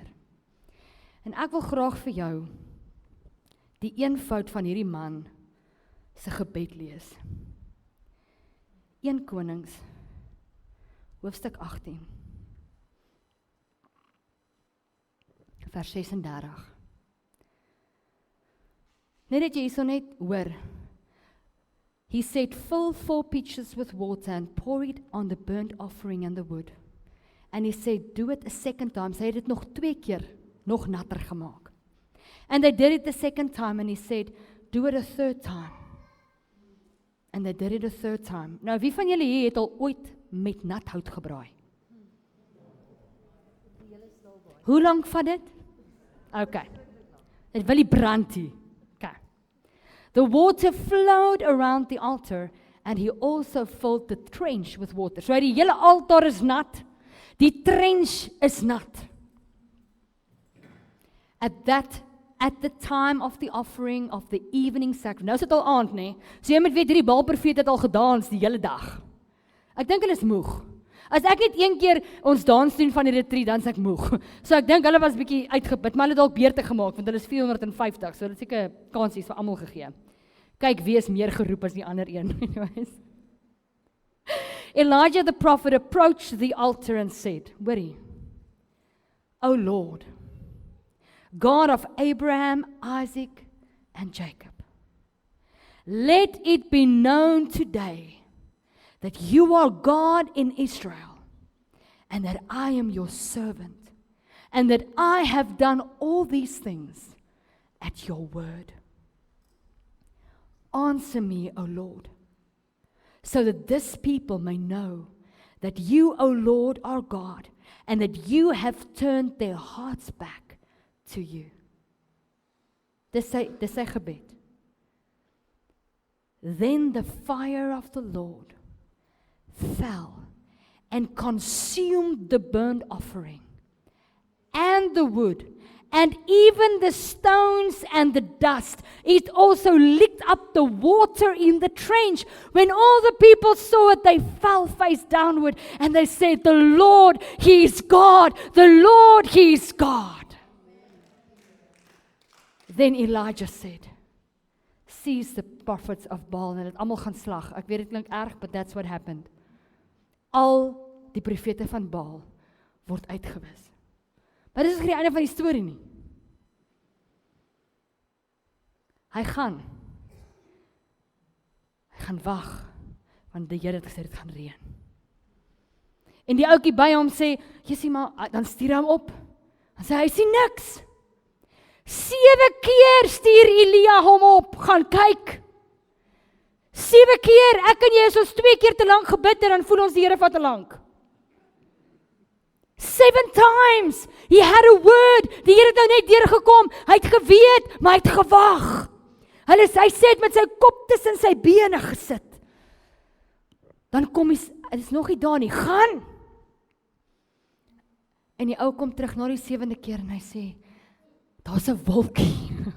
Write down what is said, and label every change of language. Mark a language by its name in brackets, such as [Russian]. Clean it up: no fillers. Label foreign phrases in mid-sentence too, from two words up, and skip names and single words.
[Afrikaans] En ek wil graag vir jou, die eenvoud van hierdie man se gebed lees. 1 Konings, hoofstuk 18, vers 36. Net dat jy hierso net hoor. [English] He said, fill 4 pitchers with water and pour it on the burnt offering and the wood. And he said, do it a second time. [Afrikaans] Sy het dit nog 2 keer, nog natter gemaak. [English] And they did it the second time, and he said, do it a third time. And they did it a third time. [Afrikaans] Nou, wie van julle hier het al ooit met nat hout gebraai? Hoe lank vat dit? Okay. Dit wil nie brand hier. Okay. [English] The water flowed around the altar, and he also filled the trench with water. [Afrikaans] So die hele altaar is nat, die trench is nat. [English] At the time of the offering of the evening sacrifice. [Afrikaans] Nou is dit al aand, nee. So jy moet weet, hierdie Baalprofeet het al gedans die hele dag. Ek dink hulle is moeg. As ek net 1 keer ons dans doen van die retreat, dan is ek moeg. So ek dink hulle was bietjie uitgeput, maar hulle het dalk beurte gemaak, want hulle is 450, so hulle het seker kansies vir almal gegee. Kyk, wie is meer geroep as die ander een. [English] Elijah the prophet approached the altar and said, hoorie, O Lord, God of Abraham, Isaac, and Jacob, let it be known today that you are God in Israel, and that I am your servant, and that I have done all these things at your word. Answer me, O Lord, so that this people may know that you, O Lord, are God, and that you have turned their hearts back to you. [Afrikaans] Dis sy gebed. [English] Then the fire of the Lord fell and consumed the burnt offering and the wood and even the stones and the dust. It also licked up the water in the trench. When all the people saw it, they fell face downward and they said, the Lord, He is God. The Lord, He is God. Then Elijah said, seize the prophets of Baal. [Afrikaans] En het almal gaan slag. Ek weet dit klink erg, [English] but that's what happened. [Afrikaans] Al die profete van Baal word uitgewis. Maar dit is nie die einde van die storie nie. Hy gaan wag, want die Here het gesê dit gaan reën. En die ouetjie by hom sê, "Jessie, maar dan stuur hom op." Dan sê hy sien niks. 7 keer stuur Elia hom op, gaan kyk. 7 keer, ek en jy is ons 2 keer te lank gebid en dan voel ons die Here vat te lank. [English] 7 times, he had a word, [Afrikaans] die Here het nou net deurgekom, hy het geweet, maar hy het gewag. Hy sê het met sy kop tussen sy bene gesit. Dan kom hy, dit is nog nie daar nie, gaan! En die ou kom terug na die 7de keer en hy sê, daar's 'n wolkie.